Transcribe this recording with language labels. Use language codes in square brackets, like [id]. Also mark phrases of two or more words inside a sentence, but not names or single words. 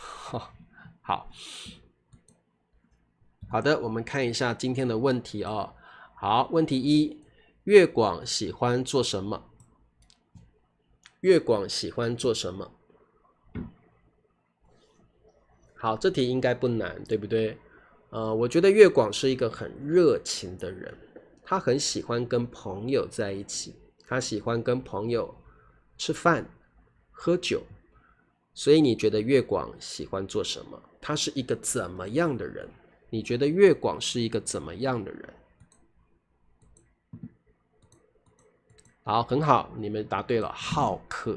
[zh] 好的，我們看一下今天的問題好，問題一，越廣喜歡做什麼？越廣喜歡做什麼？好，這題應該不難，對不對？我覺得越廣是一個很熱情的人，他很喜歡跟朋友在一起，他喜歡跟朋友吃飯、喝酒，所以你覺得越廣喜歡做什麼？他是一個怎麼樣的人？你覺得越廣是一個怎麼樣的人？好，很好，你們答對了，好客。